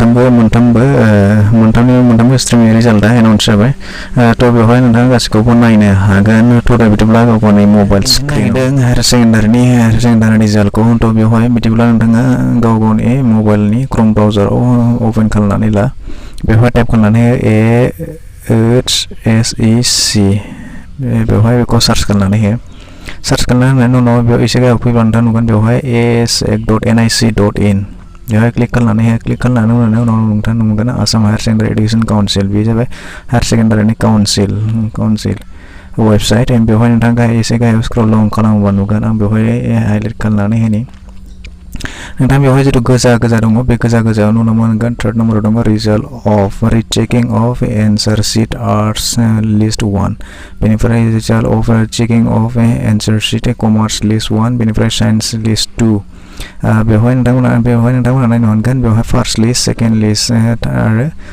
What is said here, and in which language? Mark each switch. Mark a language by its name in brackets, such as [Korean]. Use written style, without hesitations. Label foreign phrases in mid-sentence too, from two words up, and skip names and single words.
[Bodo] मोनथामबो स्ट्रिमनि रिजाल्टआ एनाउन्स जाबाय थ' बेवहाय नोंथाङा गासैखौबो नायनो हागोन थ' दा बिदिब्ला गाव गावनि मबाइल स्क्रिनजों हायार सेकेन्डारिनि रिजाल्टखौ थ' बेवहाय बिदिब्ला नोंथाङा गाव गावनि मबाइलनि क्रोम ब्राउजाराव अपेन खालामनानै ला बेवहाय टाइप खालामनानै AHSEC बेवहाय बेखौ सार्च खालामनानै हो सार्च खालामनायनि उनाव बेयाव एसे गाहायाव फैब्ला नोंथाङा नुगोन बेवहाय asec.nic.in बेवहाय क्लिक खालामनायनि उनाव नोंथाङा नुगोन आसाम हायार सेकेन्डारि एडुकेसन काउन्सिल बे जाबाय हायार सेकेन्डारिनि काउन्सिल वेबसाइट बेवहाय नोंथाङा एसे गाहायाव [English] scroll down [Bodo] खालामोबा नुगोन आं बेवहाय हाइलाइट खालामनानै होनि नोंथाङा बेवहाय जिथु गोजा दङ बे गोजायाव नुनो मोनगोन थार्ड नम्बराव दङ [English] result of rechecking of answer sheet arts list 1 [Bodo] बेनिफ्राय [English] result of checking of answer sheet commerce list 1 [Bodo] बेनिफ्राय [English] science list 2 [Bodo] बेवहाय नोंथांमोना नायनो मोनगोन बेवहाय [English] first list second list [Bodo] आरो